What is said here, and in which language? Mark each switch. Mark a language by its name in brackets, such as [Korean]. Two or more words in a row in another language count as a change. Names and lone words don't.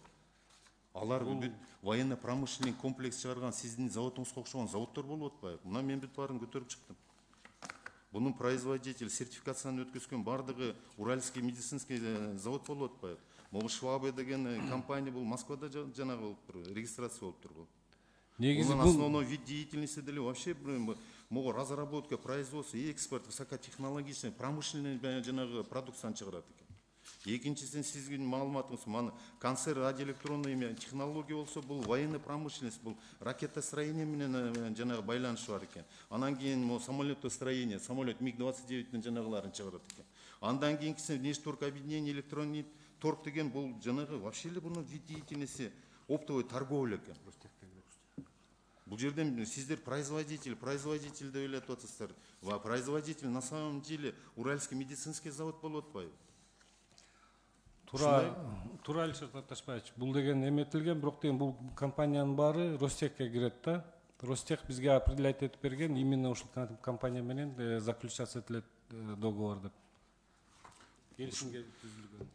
[Kyrgyz] Алар [Russian] военно промышленный комплекс [Kyrgyz] чыгарган сиздин заводуңузга окшогон заводдор болуп атпайбы? Мына мен бүт баарын көтөрүп чыктым. Бунун производитель сертификацияны өткөзгөн бардыгы Уральский медицинский завод болуп атпайбы? Могу Швабе деген компания бул Москвада жанагы болуп тур, регистрация болуп тур бул. Негизи [Russian] бул основной вид деятельности деле вообще могу разработка, производство и экспорт высокотехнологичный, промышленный [Kyrgyz] жанагы продукцияны чыгарат экен. Экинчисин сиздин маалыматыңыз, мана концерт [Russian] радиоэлектронный технология [Kyrgyz] болсо, бул [Russian] военный промышленность, [Kyrgyz] бул ракетостроение менен жанагы байланышы бар экен. Анан кийин самолетостроение, самолет МиГ-29 жанагыларын чыгарат экен. Андан кийинкиси внешторг объединение электронный торг деген бул жанагы вообще эле бунун [Russian] вид деятельности оптовой торговля [Kyrgyz] экен. Бул жерден сиздер производитель деп элеп атасыздар. Производитель [Russian] на самом деле [Kyrgyz] Уральский медицинский завод болуп атпайбы? Туура Алишер Ташбаевич, бул деген эметилген, бирок деген бул компаниянын баары Ростехке кирет да. Ростех бизге определять этип берген, именно ушул компания менен заключаться этилет договор деп. Келишимге түзүлгөн.